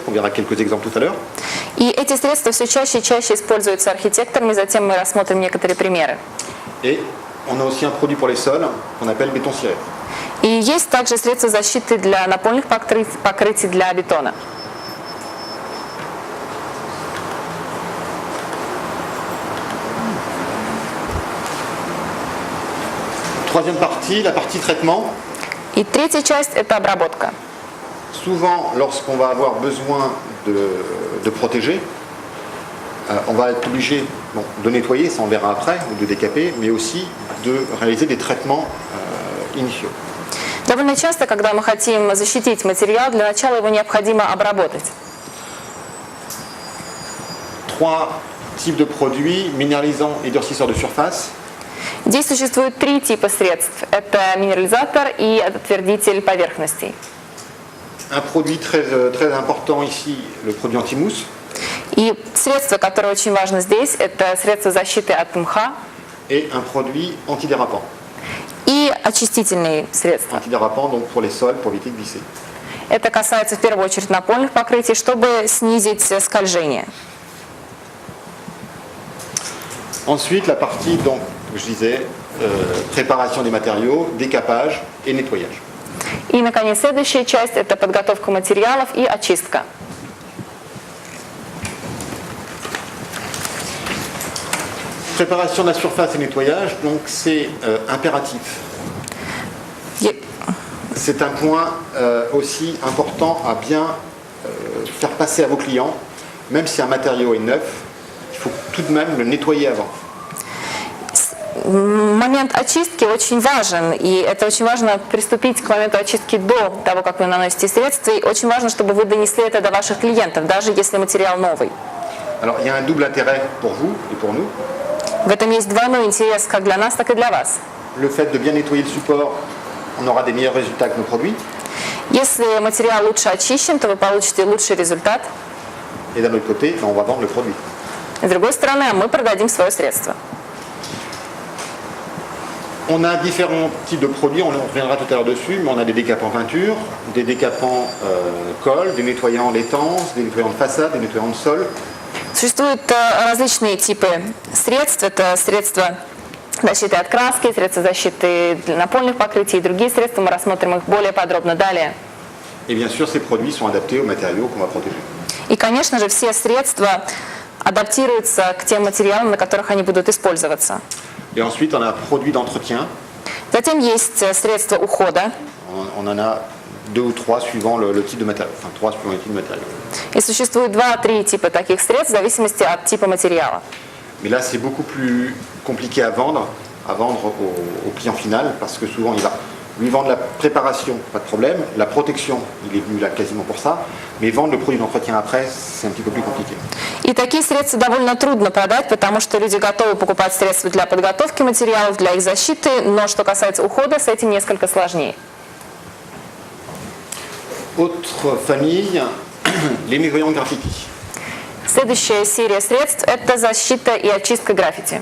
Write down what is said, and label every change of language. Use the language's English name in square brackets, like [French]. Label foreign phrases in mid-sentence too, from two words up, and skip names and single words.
[French] On verra quelques exemples tout à l'heure. [Russian] И эти средства все чаще и чаще используются архитекторами. Затем мы рассмотрим некоторые примеры. [French] Et on a aussi un produit pour les sols qu'on appelle béton ciré. [Russian] И есть также средства защиты для напольных покрытий для бетона. [French] Troisième partie, la partie traitement. [Russian] И третья часть – это обработка. [French] Souvent, lorsqu'on va avoir besoin de protéger, on va être obligé de nettoyer, ça on verra après, ou de décaper, mais aussi de réaliser des traitements initiaux. [Russian] Довольно часто, когда мы хотим защитить материал, для начала его необходимо обработать. [French] 3 types de produits, minéralisants et durcisseurs de surface. [Russian] Здесь существует 3 типа средств. Это минерализатор и отвердитель поверхностей. [French] Un produit très important ici, le produit anti-mousse. [Russian] И средство, которое очень важно здесь, это средство защиты от мха [French] Et un produit antidérapant. [Russian] и очистительные средства. [French] Antidérapant donc pour les sols, pour éviter de glisser. [Russian] Это касается в первую очередь напольных покрытий, чтобы снизить скольжение. [French] Ensuite, la partie, donc, je disais, préparation des matériaux, décapage et nettoyage. [Russian] И, наконец, следующая часть – это подготовка материалов и очистка. [French] Préparation de la surface et nettoyage, donc c'est impératif. C'est un point aussi important à bien faire passer à vos clients. Même si un matériau est neuf, il faut tout de même le nettoyer avant. [Russian] Момент очистки очень важен, и это очень важно приступить к моменту очистки до того, как вы наносите средства, и очень важно, чтобы вы донесли это до ваших клиентов, даже если материал новый. [French] Alors il y a un double intérêt pour vous et pour nous. [Russian] В этом есть двойной интерес как для нас, так и для вас. [French] Le fait de bien nettoyer le support, on aura des meilleurs résultats avec nos produits. [Russian] Если материал лучше очищен, то вы получите лучший результат. [French] Et d'un autre côté, on va vendre le produit. [Russian] С другой стороны, мы продадим свое средство. [French] On a différents types de produits, on reviendra tout à l'heure dessus, mais on a des décapants peinture, des décapants colle, des nettoyants d'étances, des nettoyants de façade, des nettoyants de sol. [Russian] Существуют различные типы средств. Это средства защиты от краски, средства защиты напольных покрытий и другие средства. Мы рассмотрим их более подробно далее. [French] Et bien sûr, ces produits sont adaptés aux matériaux qu'on va protéger. [Russian] И, конечно же, все средства адаптируются к тем материалам, на которых они будут использоваться. [French] Et ensuite, on a produits d'entretien. [Russian] Затем есть средства ухода. [French] On en a 2 ou 3 suivant le type de matériau. Enfin, 3 suivant le type de matériau. [Russian] И существует 2-3 типа таких средств в зависимости от типа материала. [French] Mais là, c'est beaucoup plus compliqué à vendre au client final, parce que souvent, il va lui vendre la préparation, pas de problème. La protection, il est venu là quasiment pour ça. Mais vendre le produit d'entretien après, c'est un petit peu plus compliqué. [Russian] И такие средства довольно трудно продать, потому что люди готовы покупать средства для подготовки материалов, для их защиты, но что касается ухода, с этим несколько сложнее. [French] Autre famille, les nettoyants graffiti. [Russian] Следующая серия средств – это защита и очистка граффити.